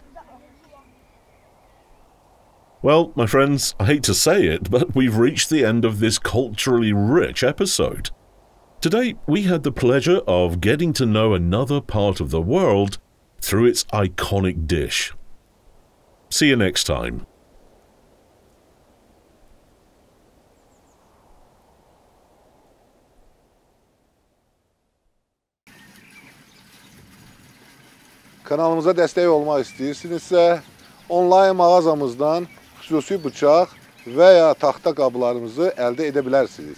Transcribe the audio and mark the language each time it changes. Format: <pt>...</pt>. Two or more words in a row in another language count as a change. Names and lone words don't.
<en>Well, my friends, I hate to say it, but we've reached the end of this culturally rich episode. Today, we had the pleasure of getting to know another part of the world through its iconic dish. See you next time.</en> <az>Kanalımıza dəstək olmaq istəyirsinizsə, onlayn mağazamızdan xüsusi bıçaq və ya taxta qablarımızı əldə edə bilərsiniz.</az>